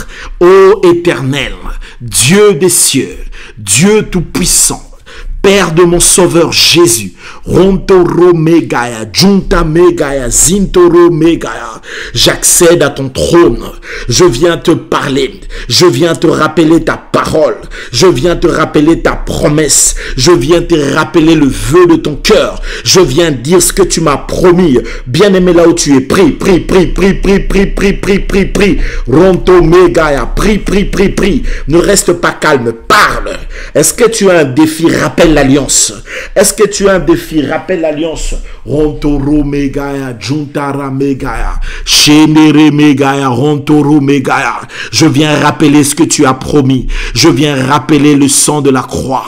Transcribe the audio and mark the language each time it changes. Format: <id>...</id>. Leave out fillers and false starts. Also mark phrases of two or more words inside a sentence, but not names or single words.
<fr>Ô Éternel, Dieu des cieux, Dieu tout-puissant, Père de mon Sauveur Jésus, Rontoro Megaya, Junta Megaya, Zintoro Megaya, j'accède à ton trône, je viens te parler, je viens te rappeler ta parole, je viens te rappeler ta promesse, je viens te rappeler le vœu de ton cœur, je viens dire ce que tu m'as promis, bien-aimé là où tu es, prie, prie, prie, prie, prie, prie, prie, prie, prie, prie, Ronto Megaya, prie, prie, prie, prie, ne reste pas calme, parle. Est-ce que tu as un défi? Rappelle l'alliance. Est-ce que tu as un défi? Rappelle l'alliance. Rontoro Megaya, Juntara Megaya, Shenere Megaya, Rontoro Megaya. Je viens rappeler ce que tu as promis. Je viens rappeler le sang de la croix.</fr>